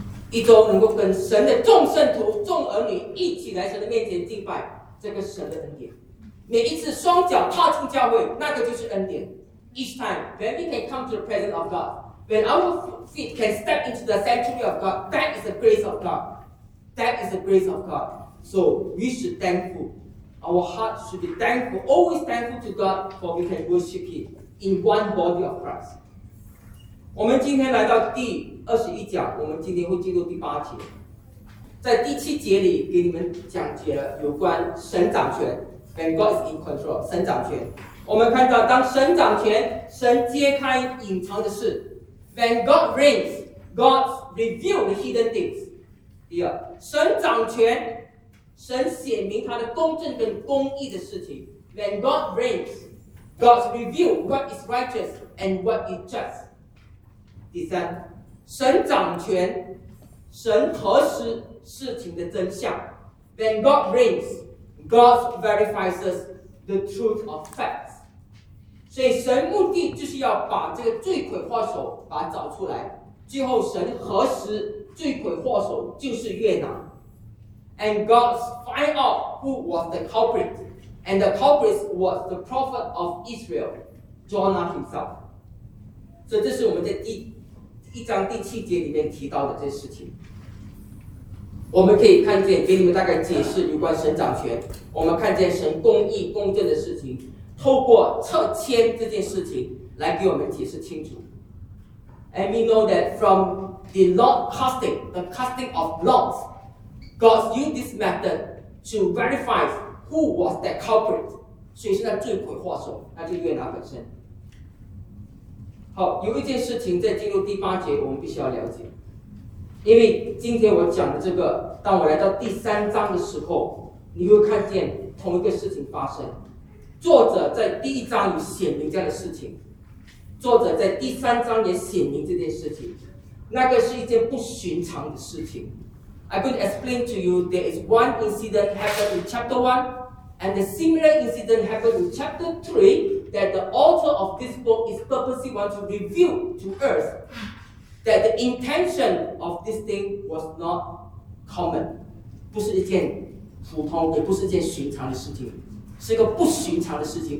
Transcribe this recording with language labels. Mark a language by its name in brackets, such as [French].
[Chinese] 一周能够跟神的众圣徒、众儿女一起来神的面前敬拜，这个神的恩典。每一次双脚踏出教会，那个就是恩典。 [English] Each time when we can come to the presence of God, when our feet can step into the sanctuary of God, that is the grace of God. That is the grace of God. So we should be thankful. Our heart should be thankful, always thankful to God, for we can worship Him in one body of Christ. [Chinese] 我们今天来到第二十一讲，我们今天会进入第八节。在第七节里给你们讲解了有关神掌权 ， [English] when God is in control, [Chinese] 神掌权。我们看到，当神掌权，神揭开隐藏的事 ； [English] When God reigns, God reveals the hidden things。 [Chinese] 第二，神掌权，神显明他的公正跟公义的事情 ； [English] When God reigns, God reveals what is righteous and what is just。 [Chinese] 第三，神掌权，神核实事情的真相 ； [English] When God reigns, God verifies us the truth of facts。 [Chinese] 所以神目的就是要把这个罪魁祸首把它找出来，最后神核实罪魁祸首就是约拿。 [English] And God find out who was the culprit, and the culprit was the prophet of Israel, Jonah himself. [Chinese] 所以这是我们在一章第七节里面提到的这事情。我们可以看见，给你们大概解释有关神掌权，我们看见神公义公正的事情，透过撤迁这件事情来给我们解释清楚。 [English] And we know that from the lot casting, the casting of lots, God used this method to verify who was that culprit. [Chinese] 所以是那罪魁祸首，那就约拿本身。好，有一件事情在进入第八节我们必须要了解，因为今天我讲的这个，当我来到第三章的时候，你会看见同一个事情发生。作者在第一章也显明这样的事情，作者在第三章也显明这件事情，那个是一件不寻常的事情。 [English] I'm going to explain to you, there is one incident happened in chapter 1 and a similar incident happened in chapter 3 that the author of this book is purposely want to reveal to us that the intention of this thing was not common, [Chinese] 不是一件普通也不是一件寻常的事情，是一个不寻常的事情。